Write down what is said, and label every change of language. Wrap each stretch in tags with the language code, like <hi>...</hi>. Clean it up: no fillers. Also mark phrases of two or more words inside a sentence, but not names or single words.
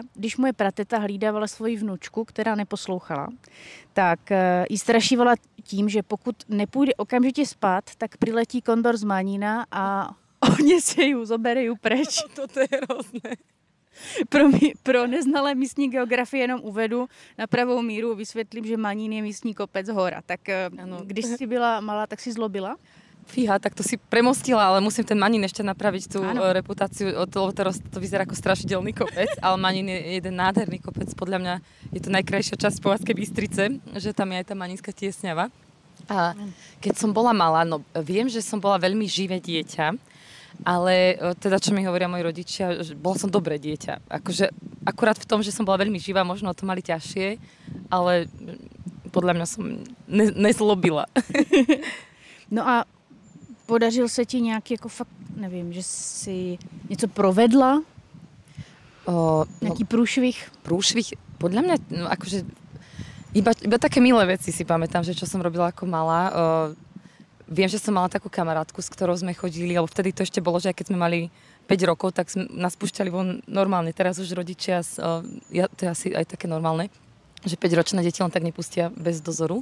<cs>Když moje prateta hlídávala svoji vnučku, která neposlouchala, tak jí strašívala tím, že pokud nepůjde okamžitě spát, tak přiletí kondor z Manína a odnese ju,</cs> <sk>zobere ju preč. Toto je hrozné.</sk> <cs>Pro neznalé místní geografii jenom uvedu na pravou míru, vysvětlím, že Manín je místní kopec hora. Tak ano. Když jsi byla malá, tak si zlobila?</cs> <sk>Fíha, tak to si premostila, ale musím ten Manín ešte napraviť tú reputáciu, lebo to vyzerá ako strašidelný kopec, ale Manín je jeden nádherný kopec. Podľa mňa je to najkrajšia časť Považskej Bystrice, že tam je aj tá Manínska tiesňava. A keď som bola malá, no viem, že som bola veľmi živé dieťa, ale teda, čo mi hovoria moji rodičia, že bola som dobré dieťa. Akože akurát v tom, že som bola veľmi živá, možno to mali ťažšie, ale podľa mňa som nezlobila.</sk> <cs>No a podařil se ti nějaký, jako fakt, nevím, že jsi něco provedla? Nějaký průšvih? Průšvih?</cs> <sk>Podľa mňa, no akože, iba také milé veci si pamätám, že čo som robila ako malá. Viem, že som mala takú kamarátku, s ktorou sme chodili, alebo vtedy to ešte bolo, že keď sme mali 5 rokov, tak nás púšťali von normálne. Teraz už rodičia, to je asi aj také normálne, že 5-ročné deti len tak nepustia bez dozoru.</sk>